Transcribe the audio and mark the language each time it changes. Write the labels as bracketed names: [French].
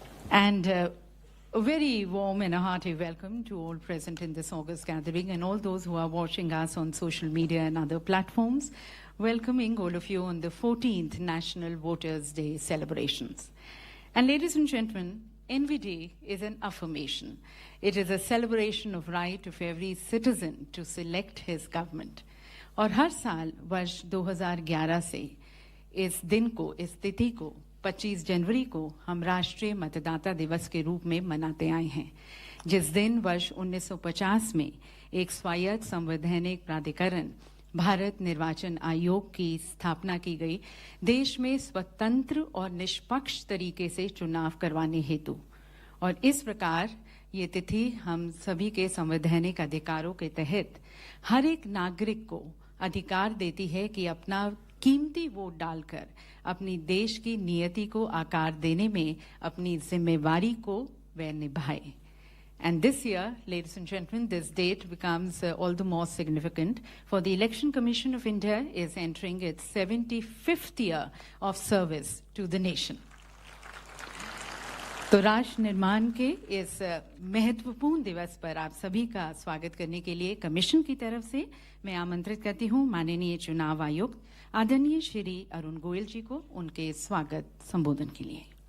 [English] And a very warm and a hearty welcome to all present in this August gathering and all those who are watching us on social media and other platforms, welcoming all of you on the 14th National Voters' Day celebrations. And ladies and gentlemen, Envy Day is an affirmation. It is a celebration of right of every citizen to select his government. [Hindi] और हर साल वर्ष 2011 से इस दिन को, इस तिथि को 25 जनवरी को हम राष्ट्रीय मतदाता दिवस के रूप में मनाते आए हैं, जिस दिन वर्ष 1950 में एक स्वायत्त संवैधानिक प्राधिकरण भारत निर्वाचन आयोग की स्थापना की गई, देश में स्वतंत्र और निष्पक्ष तरीके से चुनाव करवाने हेतु। और इस प्रकार ये तिथि हम सभी के संवैधानिक अधिकारों के तहत हर एक नागरिक को अधिकार देती है कि अपना कीमती वोट डालकर अपनी देश की नियति को आकार देने में अपनी जिम्मेवारी को वह निभाए। [English] And this year, ladies and gentlemen, this date becomes all the more significant, for the Election Commission of India is entering its 75th year of service to the nation. [Hindi] तो राष्ट्र निर्माण के इस महत्वपूर्ण दिवस पर आप सभी का स्वागत करने के लिए कमीशन की तरफ से मैं आमंत्रित करती हूं माननीय चुनाव आयुक्त आदरणीय श्री अरुण गोयल जी को उनके स्वागत संबोधन के लिए।